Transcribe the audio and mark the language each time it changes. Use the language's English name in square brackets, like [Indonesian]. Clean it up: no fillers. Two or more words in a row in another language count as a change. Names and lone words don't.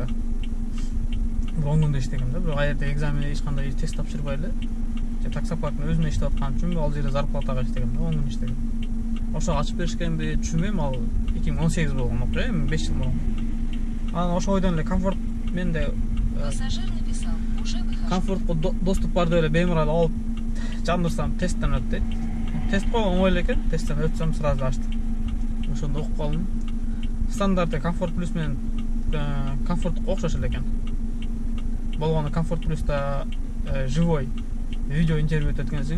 [Kyrgyz] 10 күндө иштегем да, бирок аерде экзамен эч кандай тест тапшырбай эле. Таксопарктын өзүнө иштеп аткан үчүн ал жерде зарплатага иштегем да, 10 күн иштегем. Ошо ачып беришкенби түшүнбөйм, ал 2018 болгон окуя, 5 жыл мурун. Анан ошо ойдон эле комфорт менде [Russian] Пассажир написал, уже выхожу. [Kyrgyz] Комфортко доступ бар деп эле беймарал алып жандырсам тесттен өт дейт. Тест го оңой эле экен, тесттен өтсөм сразу ачты. Ошондо окуп калдым. Стандарты комфорт плюс менен комфортко окшош эле экен. Болгону комфорт плюста живой видео интервью өтөт экенсиң.